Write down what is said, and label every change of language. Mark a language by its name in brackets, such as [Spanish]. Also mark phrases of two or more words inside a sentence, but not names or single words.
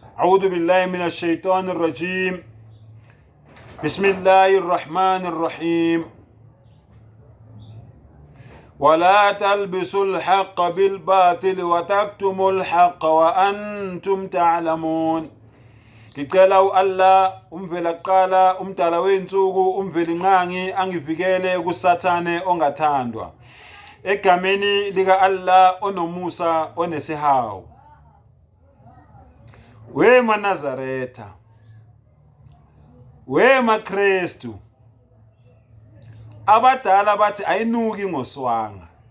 [Arabic] أعوذ بالله من الشيطان الرجيم بسم الله الرحمن الرحيم ولا تلبسوا الحق بالباطل وتكتموا الحق وأنتم تعلمون [Zulu] Ngicela Allah umvela kuqala umdala wensuku umveli nqangi angivikele kusathane ongathandwa egameni lika Allah onomusa onesihawu. We maNazaretha, we maKristu, abadala bathi ayinuki ngoswanga.